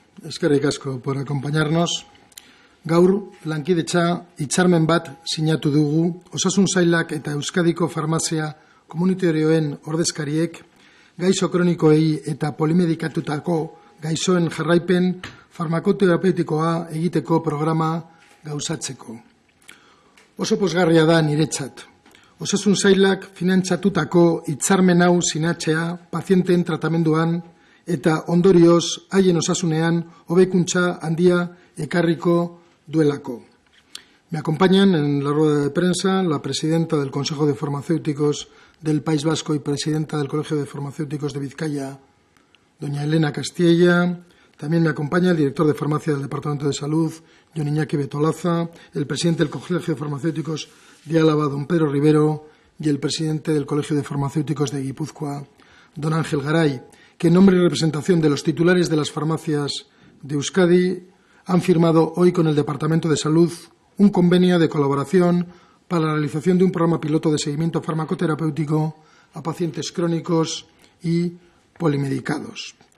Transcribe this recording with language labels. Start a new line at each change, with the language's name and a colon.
Basque: eskerrik asko
Spanish: por acompañarnos.
Basque: Gaur, lankidetza hitzarmen bat sinatu dugu, Osasun Sailak eta Euskadiko farmazia komunitarioen ordezkariek gaixo kronikoei eta polimedikatutako gaixoen jarraipen farmakoterapeutikoa egiteko programa gauzatzeko. Oso pozgarria da niretzat. Osasun Sailak finantzatutako hitzarmen hau sinatzea pazienteen tratamenduan eta ondorioz haien osasunean hobekuntza handia ekarriko duelako.
Spanish: Me acompañan en la rueda de prensa la presidenta del Consejo de Farmacéuticos del País Vasco y presidenta del Colegio de Farmacéuticos de Vizcaya, doña Elena Castilla. También me acompaña el director de farmacia del Departamento de Salud, Jon Iñaki Betolaza, el presidente del Colegio de Farmacéuticos de Álava, don Pedro Rivero, y el presidente del Colegio de Farmacéuticos de Guipúzcoa, don Ángel Garay, que en nombre y representación de los titulares de las farmacias de Euskadi han firmado hoy con el Departamento de Salud un convenio de colaboración para la realización de un programa piloto de seguimiento farmacoterapéutico a pacientes crónicos y polimedicados.